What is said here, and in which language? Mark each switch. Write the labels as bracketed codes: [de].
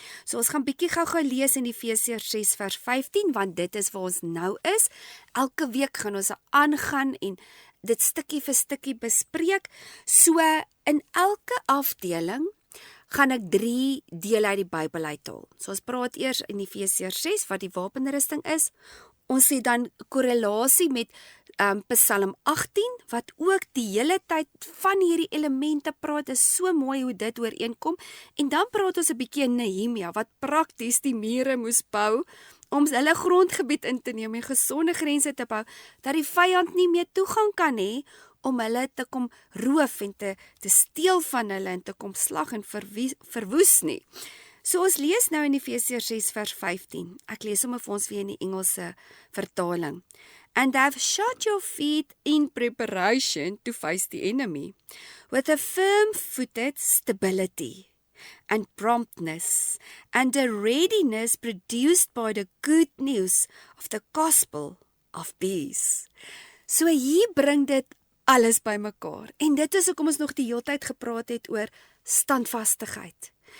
[af] So ons gaan bietjie gou lees in Efesiërs 6 vers 15, want dit is waar ons nou is. Elke week gaan ons aangaan en dit stukkie vir stukkie bespreek. So in elke afdeling gaan ek 3 dele uit die Bybel uithaal. So ons praat eers in Efesiërs 6 wat die wapenrusting is. Ons sê dan korrelasie met Psalm 18 wat ook die hele tyd van hierdie elemente praat. Is so mooi hoe dit ooreenkom. En dan praat ons 'n bietjie in Nehemia wat prakties die mure moes bou om hulle grondgebied in te neem en gesonde grense te bou dat die vyand nie meer toegang kan hê om hulle te kom roof en te steel van hulle en te kom slag en verwoes nie. So ons lees nou in Efesiërs 6 vers 15. Ek lees hom vir ons weer in die Engelse vertaling. [en] And have shod your feet in preparation to face the enemy, with a firm-footed stability and promptness, and a readiness produced by the good news of the gospel of peace. [af] So hier bring dit alles bymekaar. En dit is hoekom ons nog die hele tyd gepraat het oor standvastigheid.